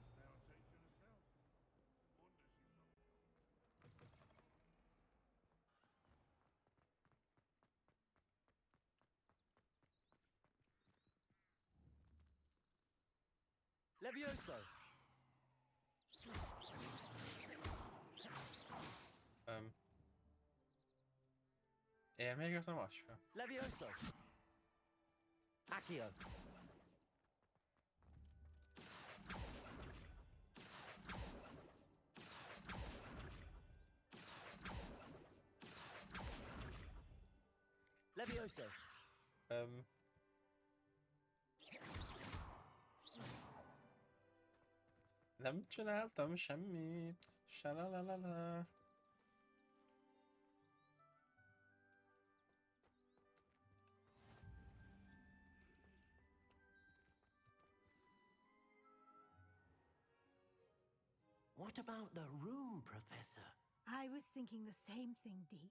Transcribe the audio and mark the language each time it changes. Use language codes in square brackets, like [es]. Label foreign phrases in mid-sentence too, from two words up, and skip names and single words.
[hu] Levioso. Él még az a macska? Levioso. Accio. Levioso. Nem csináltam semmit. Salalalala. [en] What about the room, Professor? I was thinking the same thing, Deke.